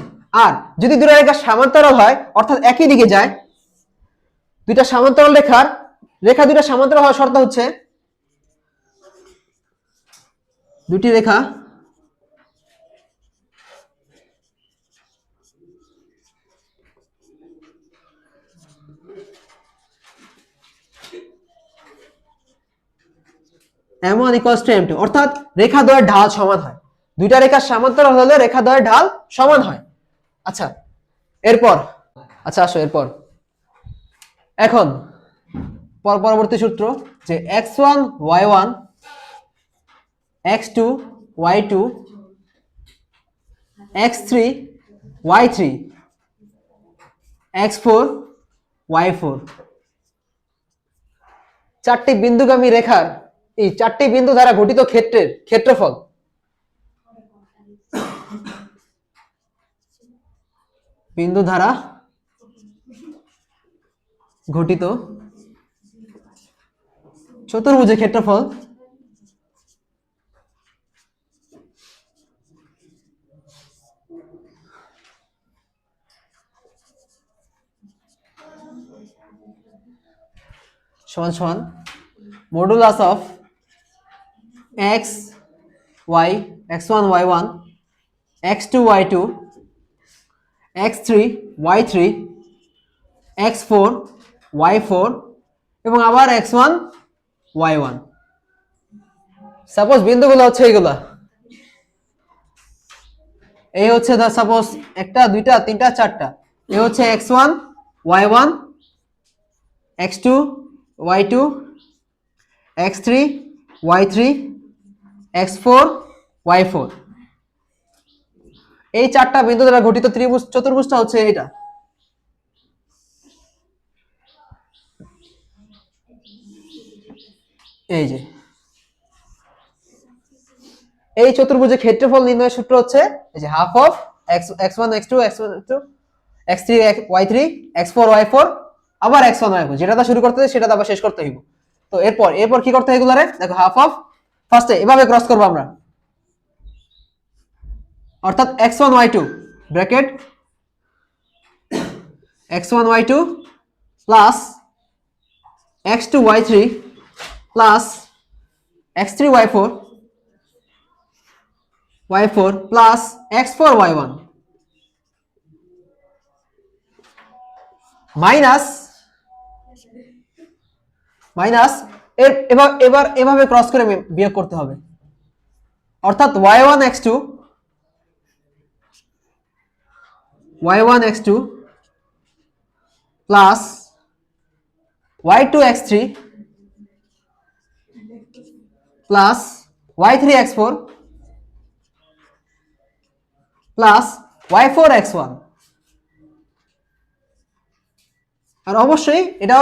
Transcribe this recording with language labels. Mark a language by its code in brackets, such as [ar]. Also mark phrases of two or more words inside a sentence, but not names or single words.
[bn] আর যদি দুটো রেখা সমান্তরাল হয় অর্থাৎ একই দিকে যায়, দুইটা সমান্তরাল রেখা দুইটা সমান্তরাল হওয়ার শর্ত হচ্ছে দুটি রেখা m1 = m2, অর্থাৎ রেখা দ্বয়ের ঢাল সমান হয়। দুইটা রেখা সমান্তরাল হলে রেখা দ্বয়ের ঢাল সমান হয়। আচ্ছা আসো এরপর এখন পরবর্তী সূত্র যে x1 y1 x2 y2 x3 y3 x4 y4 চারটি বিন্দুগামী রেখার এই চারটি বিন্দু দ্বারা গঠিত ক্ষেত্রের ক্ষেত্রফল বিন্দু দ্বারা গঠিত চতুর্ভুজের ক্ষেত্রফল সমান সমান [en] modulus of [bn] x y x1 y1 x2 y2 x3 y3 x4 y4 এবং আবার x1 y1 সাপোজ বিন্দুগুলো হচ্ছে এইগুলা এই হচ্ছে সাপোজ একটা দুইটা তিনটা চারটা এই হচ্ছে x1 y1 x2 y2 x3 y3 x4 y4 এই চারটা বিন্দু দ্বারা গঠিত ত্রিভুজ চতুর্ভুজটা হচ্ছে এটা এই যে এই চতুর্ভুজের ক্ষেত্রফল নির্ণয়ের সূত্র হচ্ছে এই যে [en] half of [bn] x1 x2 x2 x3 y3 x4 y4 আবার x1 y4 যেটা শুরু করতে হবে সেটা আবার শেষ করতে হইব তো এরপর কি করতে হয় এগুলারে দেখো [en] half of [bn] ফার্স্টে এভাবে ক্রস করব আমরা অর্থাৎ x1 y2 ব্র্যাকেট x1 y2 প্লাস x2 y3 প্লাস x3 y4 y4 প্লাস x4 y1 মাইনাস এবার এভাবে ক্রস করে বিয়োগ করতে হবে অর্থাৎ y1 x2 প্লাস y2 x3 প্লাস y3 x4 প্লাস y4 x1 আর অবশ্যই এটাও